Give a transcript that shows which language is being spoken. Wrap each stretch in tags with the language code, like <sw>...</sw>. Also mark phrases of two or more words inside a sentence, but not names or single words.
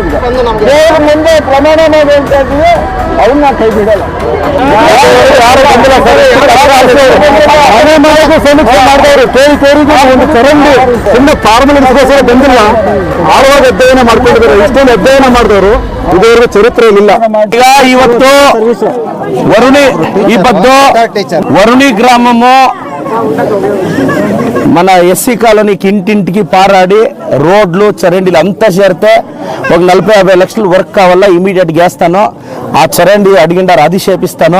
<kn>ದೇವರ ಮುಂದೆ ಪ್ರಮಾಣ ಮಾಡಿ ಹೇಳ್ತಾ ಇದ್ದೀವಿ, ಅವ್ರನ್ನ ಕೈ ಬಿಡಲ್ಲ. ಮನೆ ಮನೆಗೂ ಸಮೀಕ್ಷೆ ಮಾಡಿದವರು ಕೇಳಿಗೆ ಒಂದು ಚರಂಡಿ ಸುಮ್ಮನೆ ಫಾರ್ಮಲಿಗೋಸ್ಕರ ಬಂದಿಲ್ಲ, ಆಳವಾದ ಅಧ್ಯಯನ ಮಾಡ್ಕೊಂಡಿದ್ದಾರೆ. ಇಷ್ಟೊಂದು ಅಧ್ಯಯನ ಮಾಡಿದವರು ಇದುವರೆಗೂ ಚರಿತ್ರೆಯಲ್ಲಿಲ್ಲ.</kn> <te>ಈಗ ಇವತ್ತು వరుణి గ్రామము మన ఎస్సీ కాలనీకి ఇంటింటికి పారాడి రోడ్లు చరండీలు అంతా చేరితే ఒక 40-50 లక్షలు వర్క్ కావాలా, ఇమీడియట్ చేస్తాను. ఆ చరండి అడిగిండారు, అది చేపిస్తాను.</te>